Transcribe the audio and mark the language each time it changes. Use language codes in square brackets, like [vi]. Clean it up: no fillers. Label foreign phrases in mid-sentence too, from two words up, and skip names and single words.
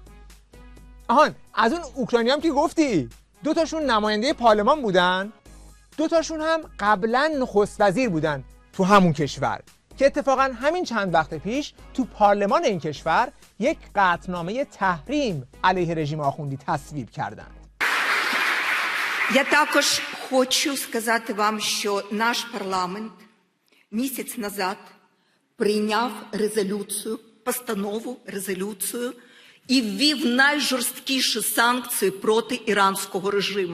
[fa] از اون اوکراینی هم که گفتی 2 تاشون نماینده پارلمان بودن، 2 تاشون هم قبلا نخست وزیر بودن تو همون کشور که اتفاقا همین چند وقت پیش تو پارلمان این کشور یک قطعنامه تحریم علیه رژیم آخوندی تصویب کردند. [uk] Я також хочу сказати вам, що наш парламент місяць назад прийняв резолюцію і ввів найжорсткіші санкції проти іранського режиму.